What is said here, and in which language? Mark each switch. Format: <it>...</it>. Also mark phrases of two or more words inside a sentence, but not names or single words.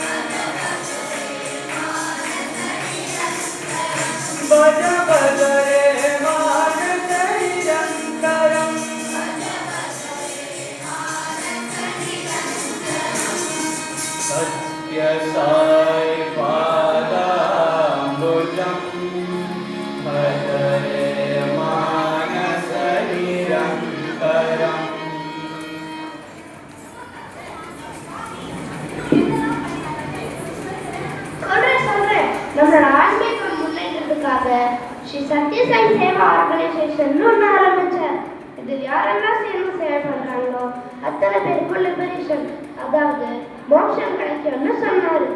<sa>भज भजरे मानस निरन्तरम् सत्य साई पादाम्बुजं भजरे मानस निरन्तरम्</sa> <ta>சொல்றேன் நம்மளோட ஆன்மீக முன்னேற்றத்துக்காக ஸ்ரீ சத்ய சாய் சேவா ஆர்கனைசேஷன் ஒன்று ஆரம்பிச்சார். இதில் யாரெல்லாம் சேர்ந்து சேவை பண்றாங்களோ அத்தனை பேருக்கும் லிபரேஷன் அதாவது மோட்சம் கிடைக்கும்னு சொன்னாரு.</ta>